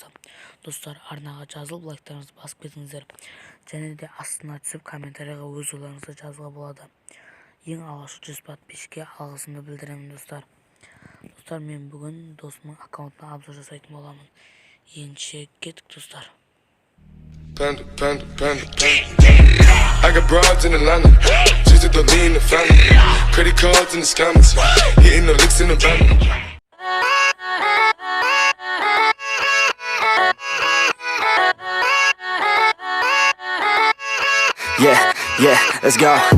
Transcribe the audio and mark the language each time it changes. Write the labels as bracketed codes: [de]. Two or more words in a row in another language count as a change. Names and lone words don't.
[kk] Достар, арнаға жазылып, лайктарыңызды басып кетіңіздер. Және де астына түсіп комментарияға өз ойларыңызды жазуға болады. Ең алғашқы 100 подписчикке алғысымды білдіремін достар. Достар, мен бүгін досымның аккаунтына обзор жасайтын боламын. Ендеше кеттік достар. [en] I got broads in Atlanta, just to throw me in the family. Credit cards in the scammers, hitting the licks in the van. Yeah, let's go.